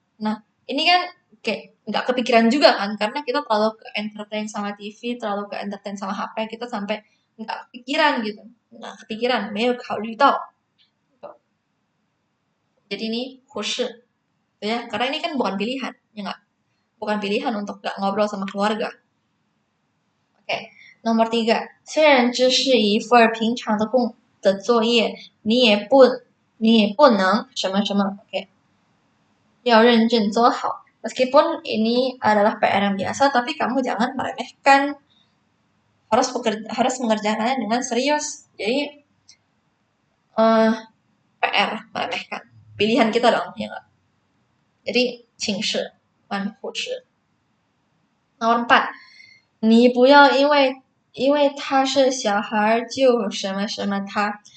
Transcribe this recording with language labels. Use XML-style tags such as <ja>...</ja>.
<id>Nah, ini kan kayak nggak kepikiran juga kan, karena kita terlalu ke entertain sama TV, terlalu ke entertain sama HP, kita sampai nggak kepikiran gitu. Nggak kepikiran,</id> <zh>没有考虑到.</zh> <id>Jadi ini</id> <zh>忽视,</zh> <id>ya, karena ini kan bukan pilihan, ya nggak? Bukan pilihan untuk nggak ngobrol sama keluarga. Oke, nomor 3.</id> <zh>虽然这是一份平常的作业，你也不能什么什么. Oke, 要认真做好.</zh> <id>Meskipun ini adalah PR yang biasa, tapi kamu jangan meremehkan. Harus mengerjakannya dengan serius. Jadi PR meremehkan. Pilihan kita dong, ya nggak? Jadi</id> <zh>请示</zh> <id>bukan</id> <zh>忽视.</zh> <id>Nomor 4.</id> <zh>你不要因为他是小孩就什么什么他.</zh>